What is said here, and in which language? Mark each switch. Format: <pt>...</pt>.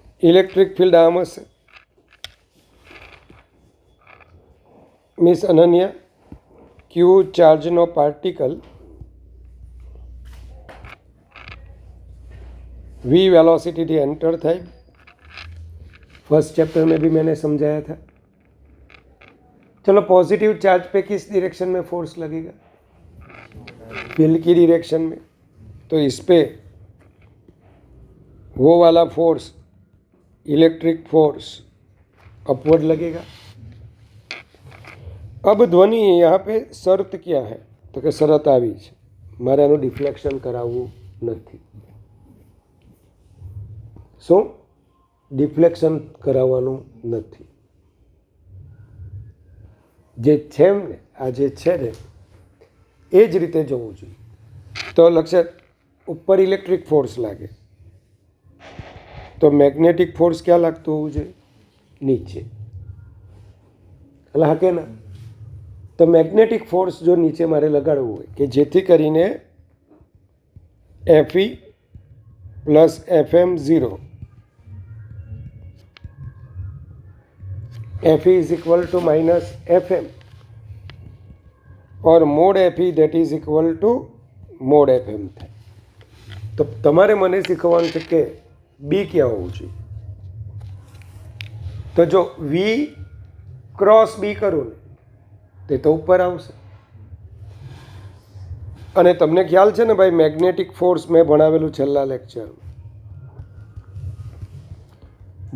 <gu>Electric field આમ હશે. Miss Ananya, Q ચાર્જનો particle</gu> <hi>we velocity थी</hi> <gu>एंटर થાય.</gu> <hi>फर्स्ट चैप्टर में भी मैंने समझाया था. चलो पॉजिटिव चार्ज पे किस डायरेक्शन में फोर्स लगेगा? फील्ड की डायरेक्शन में. तो इस पे वो वाला फोर्स, इलेक्ट्रिक फोर्स अपवर्ड लगेगा. अब ध्वनि यहाँ पे शर्त क्या है? तो कि शरत</hi> <gu>આવી છે, મારે આનું ડિફ્લેક્શન કરાવવું નથી. શું? ડિફ્લેક્શન કરાવવાનું નથી. જે છે ને, આ જે છે ને એ જ રીતે જવું જોઈએ. તો લક્ષ્ય ઉપર ઇલેક્ટ્રિક ફોર્સ લાગે તો મેગ્નેટિક ફોર્સ ક્યાં લાગતું હોવું જોઈએ? નીચે. એટલે હા કે ના? તો મેગ્નેટિક ફોર્સ જો નીચે મારે લગાડવું હોય કે જેથી કરીને FE plus FM 0,</gu> <en>FE is equal to minus FM or mod FE that is equal to mod FM</en> <gu>થાય. તો તમારે મને શીખવાનું છે કે બી ક્યાં હોવું જોઈએ. તો જો V ક્રોસ B કરું ને તે તો ઉપર આવશે. અને તમને ખ્યાલ છે ને ભાઈ, મેગ્નેટિક ફોર્સ મેં ભણાવેલું છેલ્લા લેક્ચરમાં.</gu>